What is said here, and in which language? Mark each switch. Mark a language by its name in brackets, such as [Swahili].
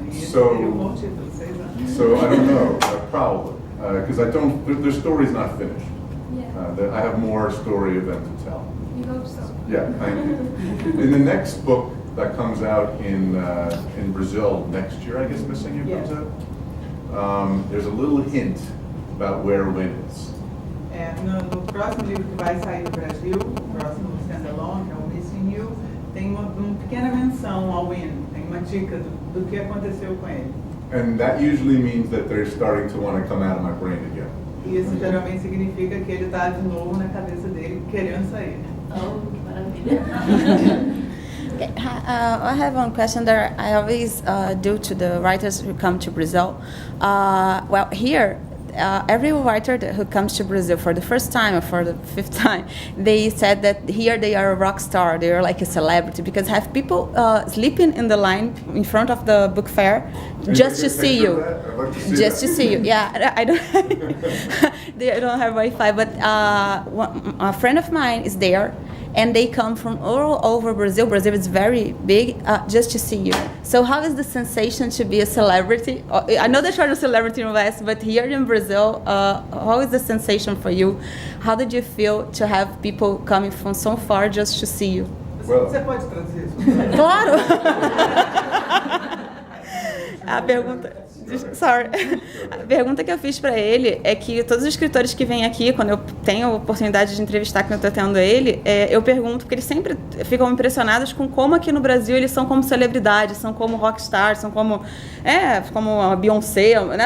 [Portuguese] E esse seria um bom título, 6 anos. [English] So I don't know, probably, because the story's not finished. Yeah. I have more story of them to tell. You hope so. Yeah, thank you. In the next book that comes out in Brazil next year, I guess Missing You comes out, there's a little hint about where Win is. [Portuguese] No próximo livro que vai sair do Brasil, o próximo standalone, que é o Missing You, tem uma pequena menção ao Win, tem uma dica do que aconteceu com ele. [English] And that usually means that they're starting to want to come out of my brain again. [Portuguese] E isso geralmente significa que ele está de novo na cabeça dele, querendo sair. Oh, que maravilha. [English] Okay, I have one question that I always do to the writers who come to Brazil. Well, here, every writer who comes to Brazil for the first time or for the 5th time, they said that here they are a rock star, they are like a celebrity, because have people sleeping in the line in front of the book fair just to see you. Just to see you. Yeah, I don't. They don't have Wi-Fi, but a friend of mine is there. And they come from all over Brazil. Brazil is very big, just to see you. So how is the sensation to be a celebrity? I know that you're a celebrity in the West, but here in Brazil, how is the sensation for you? How did you feel to have people coming from so far just to see you? [Portuguese] Você pode traduzir isso? Claro! A pergunta... [English] Sorry. [Portuguese] A pergunta que eu fiz para ele é que todos os escritores que vêm aqui, quando eu tenho a oportunidade de entrevistar, que eu estou tendo ele, eu pergunto, porque eles sempre ficam impressionados com como aqui no Brasil eles são como celebridades, são como rockstars, são como a Beyoncé, né?